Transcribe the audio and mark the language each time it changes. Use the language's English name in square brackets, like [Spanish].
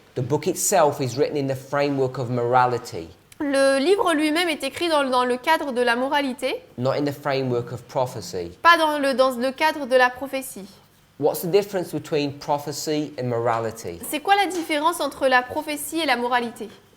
[English] the book itself is written in the framework of morality, [French] le livre lui-même est écrit dans le cadre de la moralité, [English] not in the framework of prophecy. [French] pas dans le cadre de la prophétie. [English] What's the difference between prophecy and morality? [French] C'est quoi la différence entre la prophétie et la moralité?